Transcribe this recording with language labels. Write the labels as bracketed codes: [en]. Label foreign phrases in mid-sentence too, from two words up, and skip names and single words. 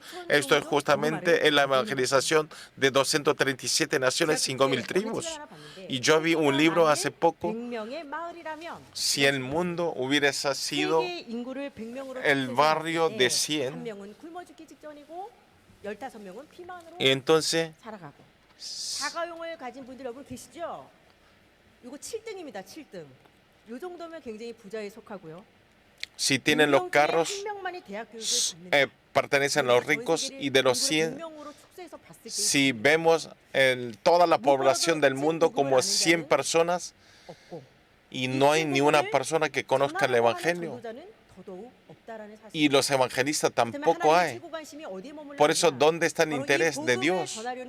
[es] Esto es justamente en la evangelización de 237 naciones, 5.000 tribus. Y yo vi un libro hace poco, si el mundo hubiera sido el barrio de 100, entonces [ko] 자가용을 가진 분들 여러분 계시죠? 이거 7등입니다. 7등. 요 정도면 굉장히 부자에 속하고요. [es] si tienen los carros, [ko] 한 명만이 대학 교육을 받는다. [es] pertenecen a los ricos, y de los 100, [ko] 100명으로 축소해서 봤을 때 [es] si vemos toda la población del mundo como 100 personas, [ko] 없고 [es] y no hay ni una persona que conozca el Evangelio, y los evangelistas tampoco hay. Por eso, ¿dónde está el interés de Dios?